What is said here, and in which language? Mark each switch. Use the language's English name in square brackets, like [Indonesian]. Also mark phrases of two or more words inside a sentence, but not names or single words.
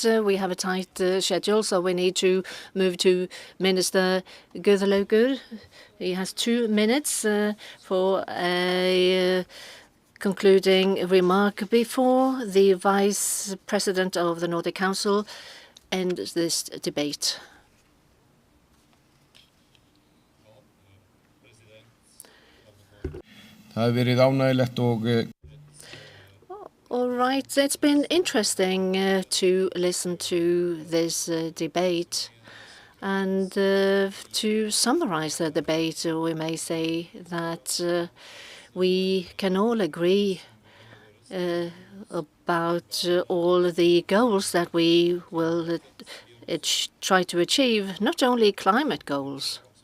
[English] We have a tight schedule, so we need to move to Minister Guðlaugur. He has 2 minutes for a concluding remark before the Vice President of the Nordic Council ends this debate. [Icelandic] Það hefur verið ánægilegt og [English] All right, it's been interesting to listen to this debate. And to summarize the debate, we may say that we can all agree about all the goals that we will try to achieve, not only climate goals.